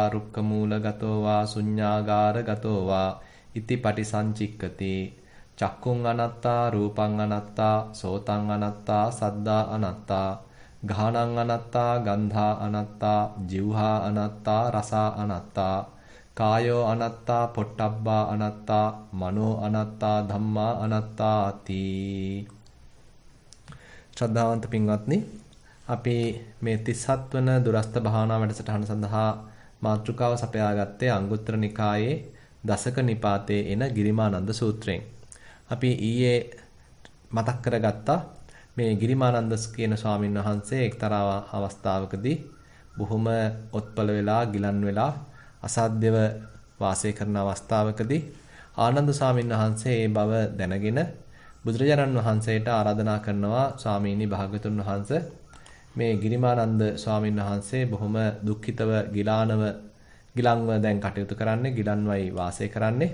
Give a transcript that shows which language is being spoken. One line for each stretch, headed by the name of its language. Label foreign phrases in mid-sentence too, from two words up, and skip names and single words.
Pali: රුක්කමූලගතෝ වා ශුඤ්ඤාගාරගතෝ වා ඉති පටිසංචික්කති චක්කුං අනත්තා රූපං අනත්තා සෝතං අනත්තා සද්දා අනත්තා ගානං අනත්තා ගන්ධා අනත්තා જીවහා අනත්තා රසා අනත්තා කායෝ අනත්තා පොට්ටබ්බා අනත්තා මනෝ අනත්තා ධම්මා අනත්තාති.
Sinhala: ශ්‍රද්ධාවන්ත පින්වත්නි, අපි මේ 37 වන දුරස්ත භාවනා වැඩසටහන සඳහා මාතෘකාව සපයාගත්තේ අංගුත්තර නිකායේ දසක නිපාතේ එන ගිරිමානන්ද සූත්‍රයෙන්. අපි ඊයේ මතක් කරගත්තා මේ ගිරිමානන්ද කියන ස්වාමීන් වහන්සේ එක්තරා අවස්ථාවකදී බොහොම ඔත්පල වෙලා ගිලන් වෙලා අසාධ්‍යව වාසය කරන අවස්ථාවකදී ආනන්ද ස්වාමීන් වහන්සේ ඒ බව දැනගෙන බුදුරජාණන් වහන්සේට ආරාධනා කරනවා, ස්වාමීනි භාග්‍යතුන් වහන්සේ මේ ගිරිමානන්ද ස්වාමීන් වහන්සේ බොහොම දුක්ඛිතව ගිලන්ව දැන් කටයුතු කරන්නේ, ගිලන්වයි වාසය කරන්නේ.